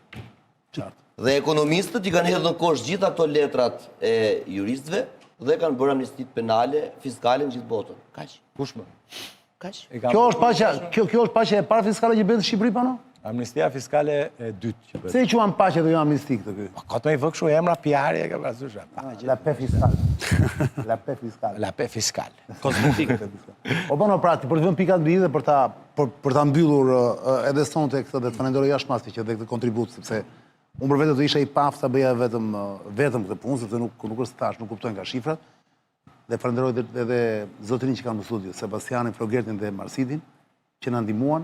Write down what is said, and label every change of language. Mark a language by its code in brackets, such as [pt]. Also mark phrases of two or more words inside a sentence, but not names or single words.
[sq] Dhe ekonomistët i kanë hedhur në kosh gjitha ato letrat e juristëve dhe kanë bërë amnistit penale, fiskale në gjithë botën. Kaq. Kush më? Kaq. Kjo është paqja e parë fiskale që bën në Shqipëri pano? Amnistia fiskale e dytë që bëhet. Pse i quan paqe dhe jo amnisti këtë ky? Ka të me i vë kështu emra PR-i e ka parasysh. [fr] La paix fiscale. La paix fiscale. La paix fiskale. [sq] Kozmetikë. O bëno pra, për të vënë pikat mbi dhe për ta mbyllur edhe sonte këtë dhe të falenderoj jashtëmasti që dhe këtë kontribut, sepse unë për vetë do isha i paftë sa bëja vetëm këtë punë, sepse nuk është thash, nuk kuptojnë nga shifrat. Dhe falenderoj edhe zotrin që kanë në studio, Sebastianin, Flogertin dhe Marsidin, që na ndihmuan.